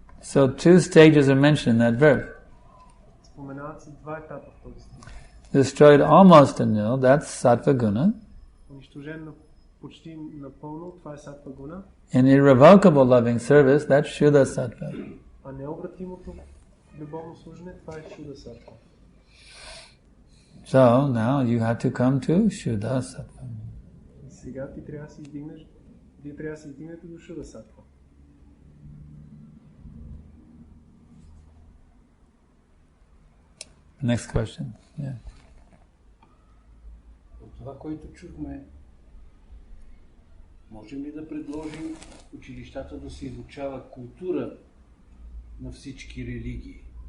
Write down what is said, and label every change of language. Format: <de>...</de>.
<en>So 2 stages are mentioned in that verse.</en> <bg>Споменават се 2 етапа в този стих.</bg> <en>Destroyed almost to nil, that's sattva guna.</en> <bg>Унищожен почти напълно, това е саттва гуна.</bg> <en>And irrevocable loving service, that's Shuddha Sattva.</en> <bg>А необратимото любовно служене, това е Шуда Саттва.</bg> <en>So now you have to come to Shuddha Sattva.</en> <bg>Сега ти трябва да се издигнеш, вие трябва да се издигнете до Шуда Саттва.</bg> <en>Next question. Yeah.</en> <bg>От това, което чухме, можем ли да предложим училищата да се изучава култура на всички религии?</bg>